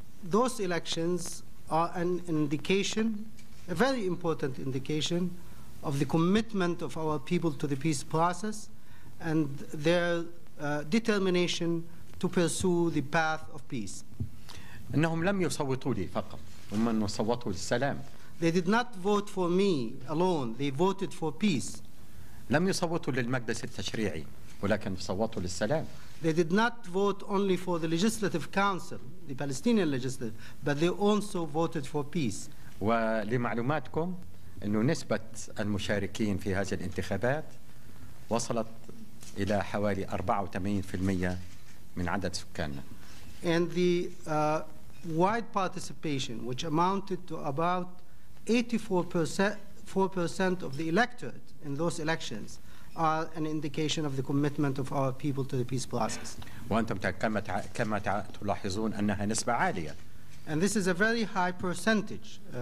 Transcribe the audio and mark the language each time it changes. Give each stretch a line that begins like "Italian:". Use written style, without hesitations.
English: Those elections are an indication, a very important indication, of the commitment of our people to the peace process and their determination to pursue the path of peace.
Arabic: إنهم لم يصوتوا لي فقط، هم صوتوا للسلام.
English: They did not vote for me alone, they voted for peace.
Arabic: لم يصوتوا للمجلس التشريعي ولكن صوتوا للسلام.
English: They did not vote only for the legislative council, the Palestinian legislative, but they also voted for peace.
Arabic: ولمعلوماتكم أنه نسبة المشاركين في هذه الانتخابات وصلت إلى حوالي 84% من عدد سكاننا.
English: And the wide participation, which amounted to about 84% of the electorate in those elections, are an indication of the commitment of our people to the peace process.
Arabic: وأنتم كما تلاحظون أنها نسبة عالية.
English: And this is a very high percentage.